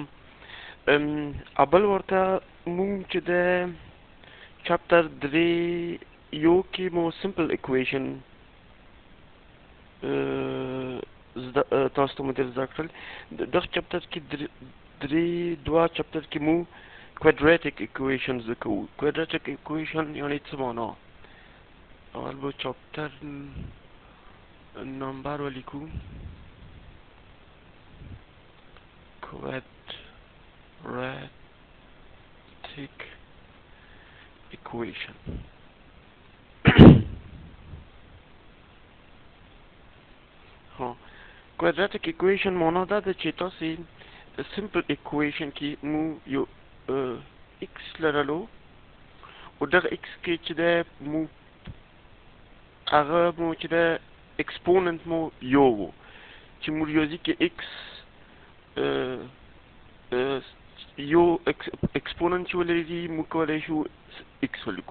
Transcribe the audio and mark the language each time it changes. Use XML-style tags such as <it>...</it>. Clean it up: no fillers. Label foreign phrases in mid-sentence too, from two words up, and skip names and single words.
<ps>اول ورته مونږ چې د چپټر 3 یو کې مو</ps> <en>simple equation</en> <ps>تاسو ته مو در زده کړل. دغه چپټر کې دوه چپټر کې مو</ps> <en>quadratic equations</en> <ps>زده کوو.</ps> <en>quadratic equation</en> <ps>یعنی څه معنا؟ اول به چپټر نمبر ولیکو.</ps> <en>quadratic equation</en> <ps>ها</ps> <en>quadratic equation</en> <ps>معنا دا ده چې تاسې simple equation کې مو یو x لرلو او دغه x کې چې ده مو هغه مو چې ده exponent مو یو و چې مو ریاضي کې x یو exponent چې ولري مو کولی شو x ولیکو.</ps>